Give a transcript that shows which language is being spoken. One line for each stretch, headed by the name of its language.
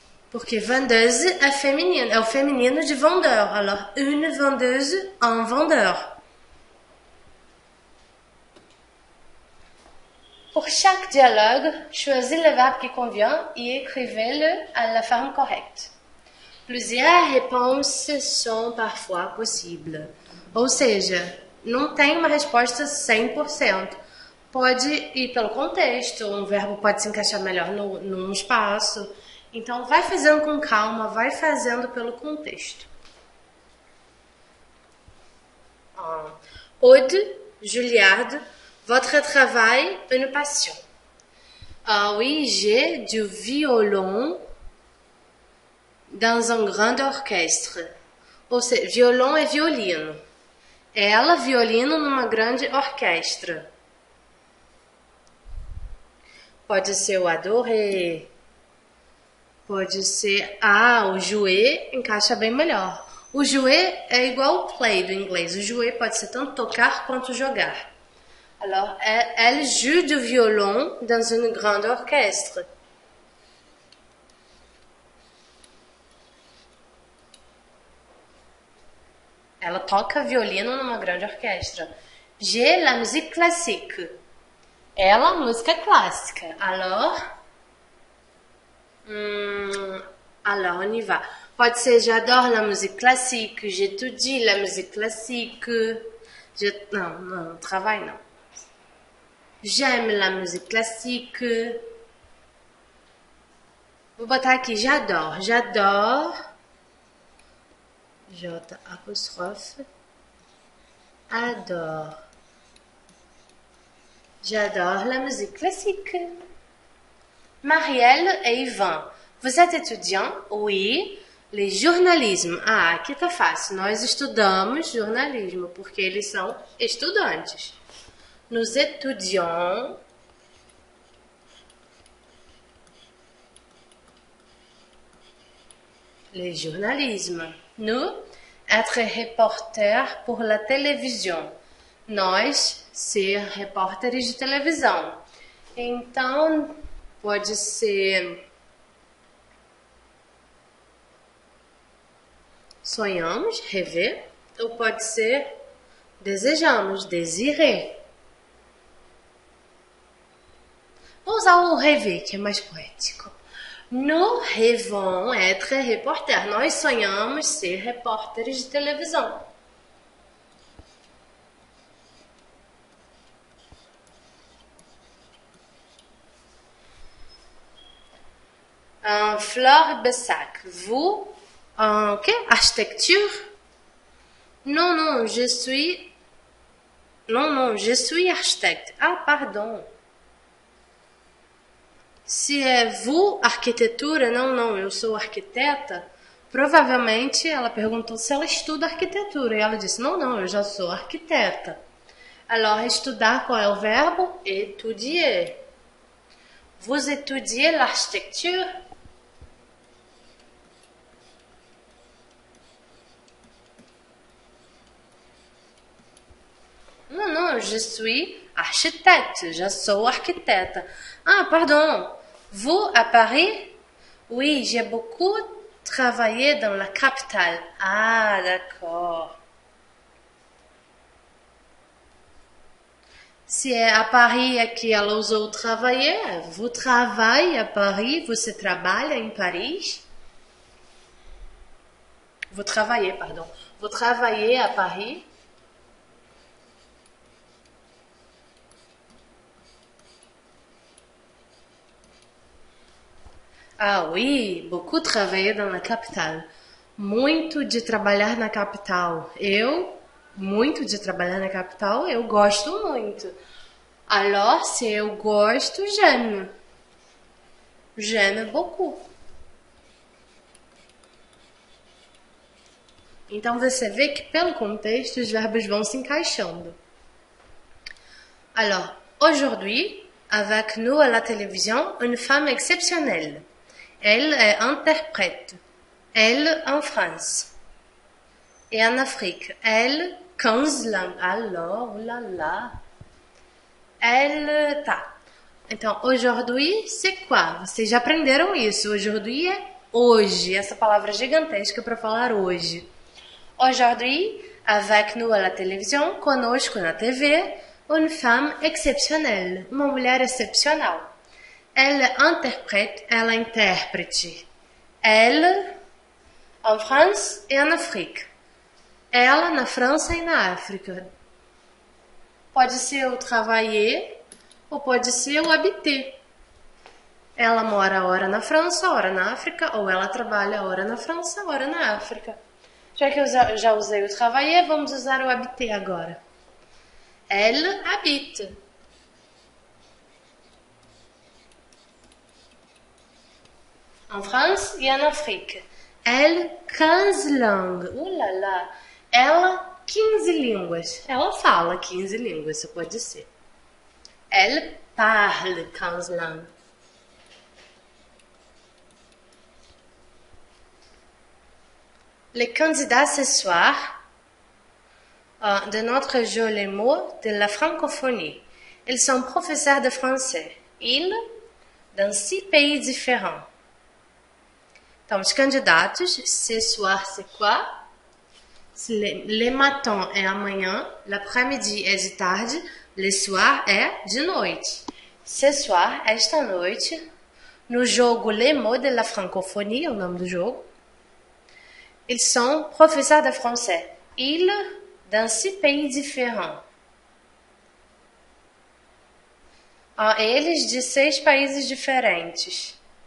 Portuguese: Porque vendeuse é feminino, é o feminino de vendeur.
French: Alors, une vendeuse, un vendeur. Pour chaque dialogue, choisis le verbe qui convient et écrivez-le à la forme correcte. Plusieurs réponses sont parfois possibles.
Portuguese: Ou seja, não tem uma resposta 100%. Pode ir pelo contexto, um verbo pode se encaixar melhor num espaço. Então, vai fazendo com calma, vai fazendo pelo contexto.
French: Aude, Juliarde, votre travail, une passion. Oui, j'ai du violon dans un grand orchestre.
Portuguese: Ou seja, violão é violino. Ela, violino numa grande orquestra. Pode ser o adoré. Pode ser... o jouer encaixa bem melhor. O jouer é igual ao play do inglês. O jouer pode ser tanto tocar quanto jogar.
French: Alors, elle joue du violon dans une grande orchestre.
Portuguese: Ela toca violino numa grande orquestra.
French: J'ai la musique classique.
Portuguese: Ela, música clássica.
French: Alors, on y va.
Portuguese: Pode ser
French: j'adore la musique classique, j'étudie la musique classique. Non, travail não. J'aime la musique classique.
Portuguese: Vou botar aqui
French: j'adore. J'adore. J apostrophe. Adore. J'adore la musique classique. Marielle et Ivan. Vous êtes étudiant? Oui. Les journalisme.
Portuguese: Aqui tá fácil. Nós estudamos jornalismo, porque eles são estudantes.
French: Nous étudions le journalisme. Nous, être reporter pour la télévision.
Portuguese: Nós, ser repórteres de televisão. Então, pode ser... sonhamos, rêver, ou pode ser desejamos, désirer. Vou usar o rêver, que é mais poético.
French: Nous rêvons être reporter.
Portuguese: Nós sonhamos ser repórteres de televisão.
French: Flore Bessac. Vous, architecture? Non, je suis... Non, je suis architecte. Pardon.
Portuguese: Se é vous, arquitetura, não, eu sou arquiteta, provavelmente ela perguntou se ela estuda arquitetura. E ela disse, não, eu já sou arquiteta. Alors, estudar, qual é o verbo?
French: Étudier. Vous étudiez l'architecture? Non, non, je suis architecte. Je
Portuguese: sou arquiteta.
French: Ah, pardon. Vous, à Paris? Oui, j'ai beaucoup travaillé dans la capitale. Ah, d'accord.
Portuguese: Se é a Paris aqui, ela usou travailler.
French: Vous travaillez à Paris?
Portuguese: Você trabalha em Paris?
French: Vous travaillez, pardon. Vous travaillez à Paris? Ah, oui, beaucoup travaillé dans la capitale.
Portuguese: Muito de trabalhar na capital. Muito de trabalhar na capital, eu gosto muito. Alors, se eu gosto,
French: j'aime. J'aime beaucoup.
Portuguese: Então você vê que pelo contexto os verbos vão se encaixando.
French: Alors, aujourd'hui, avec nous à la télévision, une femme exceptionnelle. Elle est interprète. Elle en France. Et en Afrique. Elle, 15 langues. Alors, oulala. Elle,
Portuguese: tá. Então,
French: aujourd'hui, c'est quoi?
Portuguese: Vocês já aprenderam isso. Aujourd'hui é hoje. Essa palavra gigantesca para falar hoje.
French: Aujourd'hui, avec nous à la télévision,
Portuguese: conosco na TV,
French: une femme exceptionnelle.
Portuguese: Uma mulher excepcional.
French: Elle interprète,
Portuguese: ela é intérprete.
French: Elle, en France et en Afrique.
Portuguese: Ela na França e na África. Pode ser o travailler ou pode ser o habiter. Ela mora hora na França, hora na África, ou ela trabalha hora na França, hora na África. Já que eu já usei o travailler, vamos usar o habiter agora.
French: Elle habite. En France e en Afrique. Elle, 15 langues. Là là.
Portuguese: Ela, 15 línguas. Ela fala 15 línguas, isso pode ser.
French: Elle parle 15 langues. Les candidats ce soir de notre joli mot de la francophonie. Ils sont professeurs de français. Ils, dans 6 pays différents.
Portuguese: Então, os candidatos,
French: ce soir, c'est quoi? Le matin
Portuguese: é amanhã,
French: l'après-midi
Portuguese: é de tarde,
French: le soir
Portuguese: é de noite.
French: Ce soir,
Portuguese: esta noite, no jogo Les mots de la francophonie, é o nome do jogo,
French: ils sont professeurs de français. Ils, dans 6 pays différents.
Portuguese: Eles de 6 países diferentes.